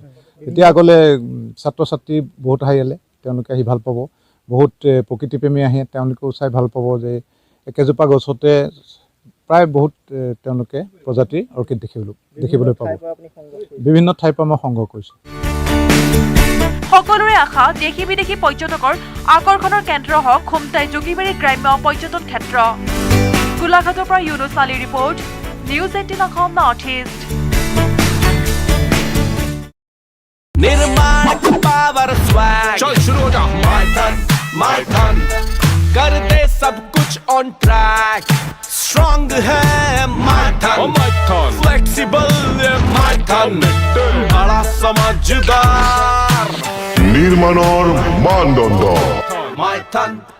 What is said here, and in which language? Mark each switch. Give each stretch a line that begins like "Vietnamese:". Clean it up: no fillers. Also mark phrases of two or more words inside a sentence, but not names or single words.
Assamese: এতিয়া আগলৈ ছাত্ৰ ছাত্ৰী বহুত আহি তেওঁলোকে আহি ভাল পাব, বহুত প্ৰকৃতিপ্ৰেমী আহে, তেওঁলোকেও চাই ভাল পাব যে একেজোপা গছতে প্ৰায় বহুত তেওঁলোকে প্ৰজাতিৰ অৰ্কিড দেখিবলৈ পাব। বিভিন্ন ঠাইৰ পৰা মই সংগ্ৰহ কৰিছোঁ। সকলোৰে আশা দেশী বিদেশী পৰ্যটকৰ আকৰ্ষণৰ কেন্দ্ৰ হওক খুমটাই যোগীবাৰী গ্ৰাম্য পৰ্যটন ক্ষেত্ৰ। গোলাঘাটৰ পৰা ইউনুছ আলীৰ ৰিপৰ্ট, নিউজ 18 অসম নৰ্থ ইষ্ট।
Hindi: निर्माण
English: power swag
Hindi: चल शुरू हो जा माय टन कर दे सब कुछ
English: on track
Hindi: स्ट्रॉन्ग है माय टन फ्लेक्सिबल माय टन बड़ा समझदार
Assamese: নির্মাণৰ মানদণ্ড
Hindi: माय टन।